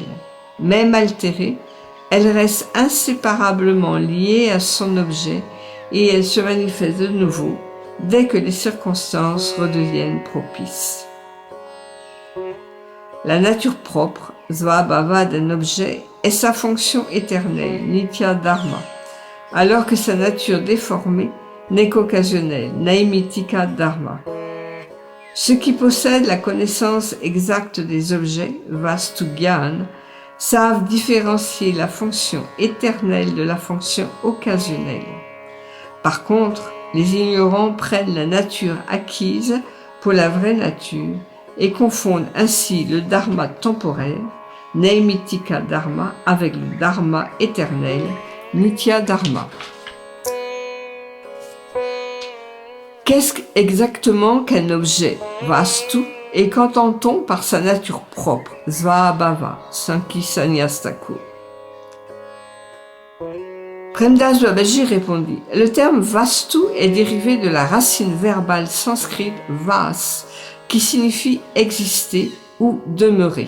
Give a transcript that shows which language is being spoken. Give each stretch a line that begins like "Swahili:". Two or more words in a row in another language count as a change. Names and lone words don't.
French: Même altérée, elle reste inséparablement liée à son objet et elle se manifeste de nouveau dès que les circonstances redeviennent propices. La nature propre, svabhava, d'un objet est sa fonction éternelle,
Sanskrit: नित्य धर्म,
French: alors que sa nature déformée n'est qu'occasionnelle,
Sanskrit: नैमित्तिक धर्म.
French: Ceux qui possèdent la connaissance exacte des objets,
Sanskrit: वस्तु ज्ञान,
French: savent différencier la fonction éternelle de la fonction occasionnelle. Par contre, les ignorants prennent la nature acquise pour la vraie nature et confondent ainsi le dharma temporaire,
Sanskrit: नैमित्तिक धर्म,
French: avec le dharma éternel,
Sanskrit: नित्य धर्म.
French: Qu'est-ce exactement qu'un objet, vastu, et qu'entend-on par sa nature propre, svabhava, Sankhi Sannyas Thakur? Premdas Babaji répondit, le terme vastu est dérivé de la racine verbale sanskrite vas, qui signifie exister ou demeurer.